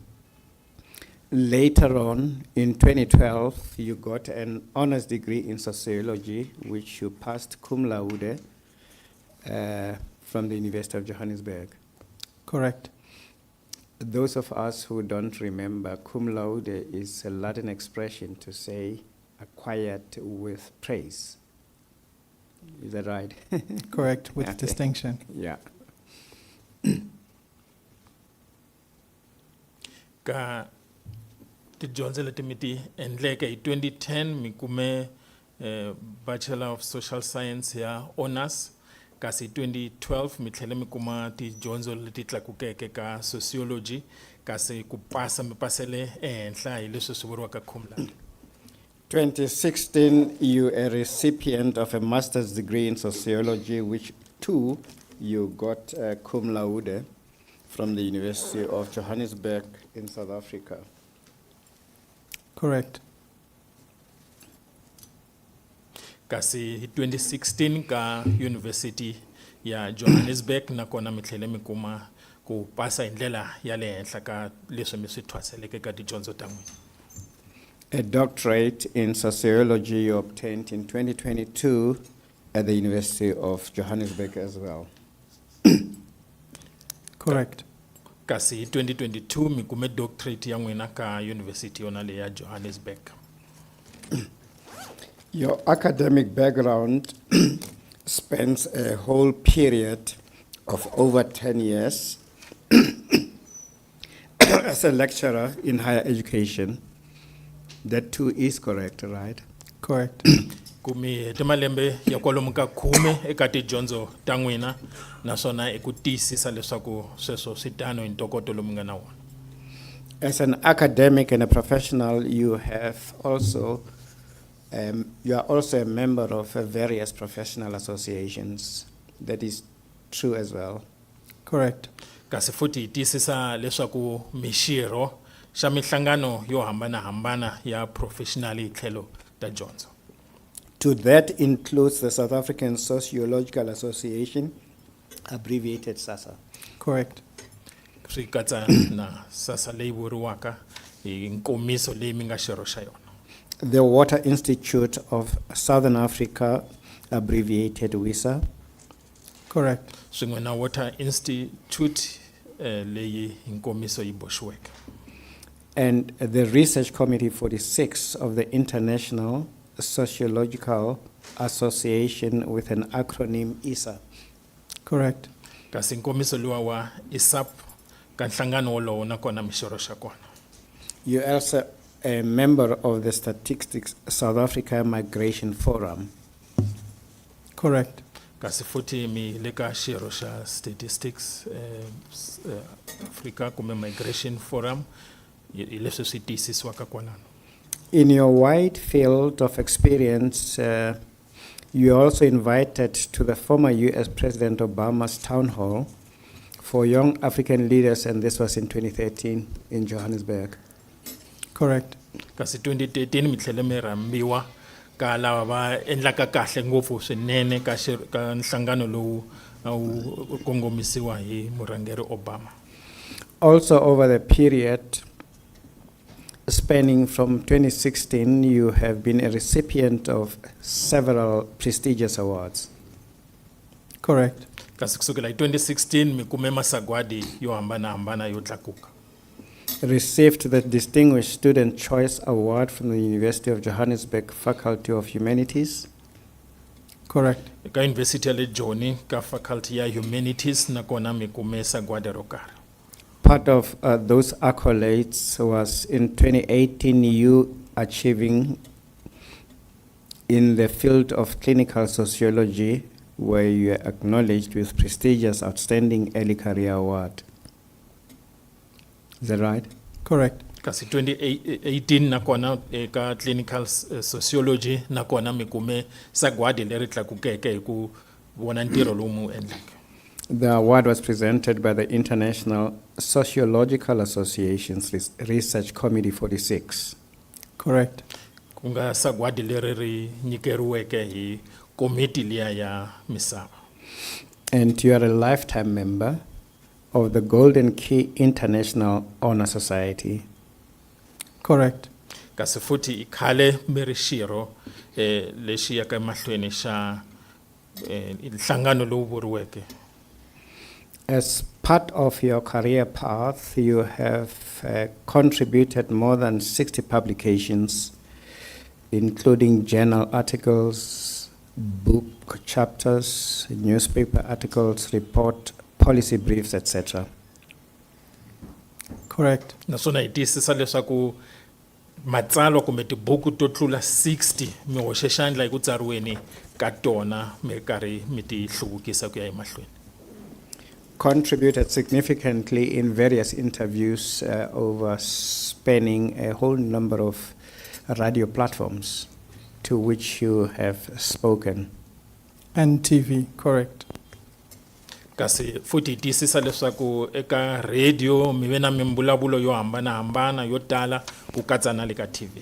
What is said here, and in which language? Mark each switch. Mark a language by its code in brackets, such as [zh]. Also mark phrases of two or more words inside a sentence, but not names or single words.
[en] Later on, in 2012, you got an honors degree in sociology, which you passed [la] cum laude [en] from the University of Johannesburg. Correct. Those of us who don't remember, [la] cum laude [en] is a Latin expression to say acquired with praise. Is that right? Correct, with Okay. distinction. Yeah. [ts] Ka tidyondzo leti mi ti endleke hi 2010 mi kume [en] Bachelor of Social Science [ts] ya honors, kasi hi 2012 mi tlhela mi kuma tidyondzo leti tlakukeke ka sociology, kasi ku pasa mi pasele ehenhla hi leswi swi vuriwaka [la] cum laude. [en] 2016, you a recipient of a master's degree in sociology, which too you got cum laude from the University of Johannesburg in South Africa. Correct. [ts] Kasi hi 2016 ka University ya Johannesburg nakona mi tlhela mi kuma ku pasa hi ndlela ya le henhla ka leswi mi swi thwaseleke ka tidyondzo ta n'wina. [en] A doctorate in sociology you obtained in 2022 at the University of Johannesburg as well. Correct. [ts] Kasi hi 2022 mi kume doctorate ya n'wina ka University yona le ya Johannesburg. [en] Your academic background spans a whole period of over 10 years as a lecturer in higher education. That too is correct, right? Correct. [ts] Kumi timalembe ya kwalomu ka 10 eka tidyondzo ta n'wina naswona i ku tiyisisa leswaku sweswo swi tano hi ntokoto lowu mi nga na wona. [en] As an academic and a professional, you are also a member of various professional associations. That is true as well. Correct. [ts] Kasi futhi hi tiyisisa leswaku mixirho xa mihlangano yo hambanahambana ya professional hi tlhelo ta dyondzo. [en] To that includes the South African Sociological Association, abbreviated SASA. Correct. [ts] Swi katsa na SASA leyi vuriwaka hi nkomiso leyi mi nga xirho xa yona. [en] The Water Institute of Southern Africa, abbreviated WISA. Correct. [ts] Swin'we na Water Institute leyi hi nkomiso yi boxiweke. [en] And the Research Committee 46 of the International Sociological Association with an acronym ISA. Correct. [ts] Kasi nkomiso luwa wa ISAP ka nhlangano wolowo nakona mi xirho xa kona. [en] You're also a member of the Statistics South Africa Migration Forum. Correct. [ts] Kasi futhi mi le ka xirho xa Statistics Africa kumbe Migration Forum hi leswi swi tiyisisiwaka kwalano. [en] In your wide field of experience, you are also invited to the former US President Obama's town hall for young African leaders, and this was in 2013 in Johannesburg. Correct. [ts] Kasi 2013 mi tlhele mi rhambiwa ka lava va endlaka kahle ngopfu swinene ka nhlangano lowu wu kongomisiwa hi murhangeri Obama. [en] Also, over the period spanning from 2016, you have been a recipient of several prestigious awards. Correct. [ts] Kasi kusukela hi 2016 mi kume masagwadi yo hambanahambana yo tlakuka. [en] Received the Distinguished Student Choice Award from the University of Johannesburg Faculty of Humanities. Correct. [ts] Ka University ya le Joni ka Faculty ya Humanities nakona mi kume sagwadi ro karhi. [en] Part of those accolades was in 2018 you achieving in the field of clinical sociology, where you are acknowledged with prestigious Outstanding Early Career Award. Is that right? Correct. [ts] Kasi 2018 nakona ka [en] clinical sociology [ts] nakona mi kume sagwadi leri tlakukeke hi ku vona ntirho lowu mu endlaka. [en] The award was presented by the International Sociological Association's Research Committee 46. Correct. [ts] Kunga sagwadi leri ri nyikeriweke hi komiti liya ya misava. [en] And you are a lifetime member of the Golden Key International Honor Society. Correct. [ts] Kasi futhi ikhale mi ri xirho lexi yaka emahlweni xa nhlangano lowu vuriweke. [en] As part of your career path, you have contributed more than 60 publications, including journal articles, book chapters, newspaper articles, report, policy briefs, etc. Correct. [ts] Naswona hi tiyisisa leswaku matsalwa kumbe tibuku to tlula 60 mi hoxe xandla hi ku tsariweni ka tona mi karhi mi ti hluvukisa ku ya emahlweni. [en] Contributed significantly in various interviews over spanning a whole number of radio platforms to which you have spoken. And TV. Correct. [ts] Kasi futhi hi tiyisisa leswaku eka radio mi ve na mimbulavulo yo hambanahambana yo tala ku katsa na le ka TV.